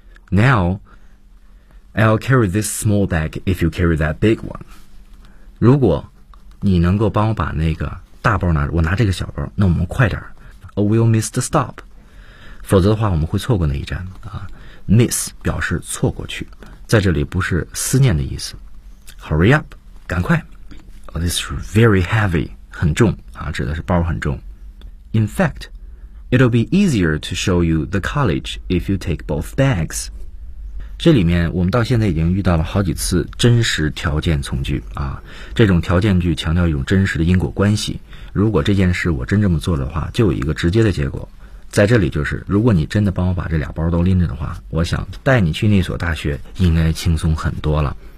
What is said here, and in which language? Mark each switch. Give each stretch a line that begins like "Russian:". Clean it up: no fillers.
English: Now, I'll carry this small bag if you carry that big one.
Chinese: 如果你能够帮我把那个大包拿，我拿这个小包，那我们快点。
English: Or we'll miss the stop.
Chinese: 否则的话，我们会错过那一站啊。 Miss 表示错过去，在这里不是思念的意思。
English: Hurry up,
Chinese: 赶快。
English: Oh, this is very heavy,
Chinese: 很重啊，指的是包很重。
English: In fact. It'll be easier to show you the college if you take both bags.
Chinese: 这里面我们到现在已经遇到了好几次真实条件从句啊，这种条件句强调一种真实的因果关系。如果这件事我真这么做的话，就有一个直接的结果。在这里就是，如果你真的帮我把这俩包都拎着的话，我想带你去那所大学应该轻松很多了。